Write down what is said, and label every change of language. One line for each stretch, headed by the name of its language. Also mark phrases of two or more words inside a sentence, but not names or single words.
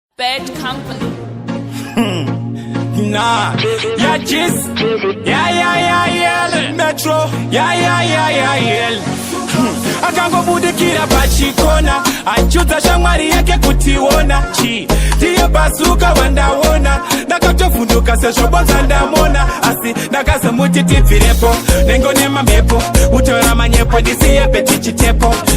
English: Bad company. Hmm. Nah. Yeah, Jizz. Yeah, yeah, yeah, yeah. Metro. Yeah, yeah, yeah, yeah, yeah. Hmm.
Shona: Akangobudikira pachikona, achudza shamwari yake kutiona. Chi, ndiye Bazooka wandaona. Ndakatovhunduka sezvo bonza ndamona. Asi ndakazomuti tibvirepo. Nengo nemamhepo, utora manyepo, ndisiye peti chitepo.